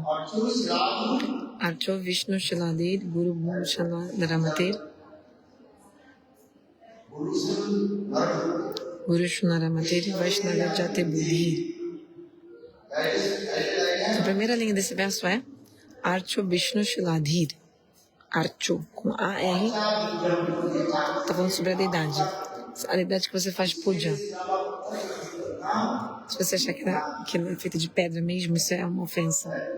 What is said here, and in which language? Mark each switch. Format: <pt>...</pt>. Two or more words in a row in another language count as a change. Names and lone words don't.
<sa>अर्चो विष्णु शिलाधीर्, गुरु भूषण नरमतिर्. गुरु शुनरमतिर्, वैष्णव जाते बुद्धि.</sa> <pt>A primeira linha desse verso é</pt> <sa>अर्चो विष्णु शिलाधीर्.</sa> <pt>Archo, com A-R. Está falando sobre a deidade. A deidade que você faz puja. Se você achar que ela é feita de pedra mesmo, isso é uma ofensa.</pt>